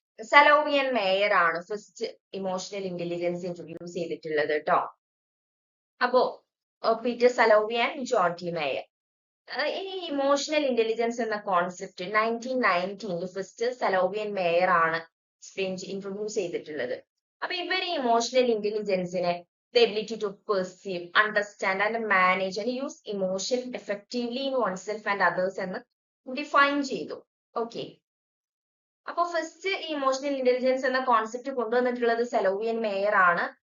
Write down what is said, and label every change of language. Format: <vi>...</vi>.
<ml>സലോവിയൻ mayor ആണ് first emotional intelligence introduce ചെയ്തിട്ടുള്ളത് കേട്ടോ. അപ്പോ പീറ്റർ സലോവിയൻ, ജോൺ ടി മേയർ. ഈ ഇമോഷണൽ ഇന്റലിജൻസ് എന്ന കോൺസെപ്റ്റ് 1919 ഫസ്റ്റ് സലോവിയൻ മേയർ ആണ് ഇൻട്രൊഡ്യൂസ് ചെയ്തിട്ടുള്ളത്. അപ്പൊ ഇവര് emotional ഇന്റലിജൻസിനെ</ml> <en>the ability to perceive, understand and manage and use emotion effectively in oneself and others</en> <ml>എന്ന് ഡിഫൈൻ ചെയ്തു. ഓക്കെ, അപ്പൊ ഫസ്റ്റ് ഈ ഇമോഷണൽ ഇന്റലിജൻസ് എന്ന കോൺസെപ്റ്റ് കൊണ്ടുവന്നിട്ടുള്ളത് സെലോവിയൻ മേയർ ആണ്.</ml>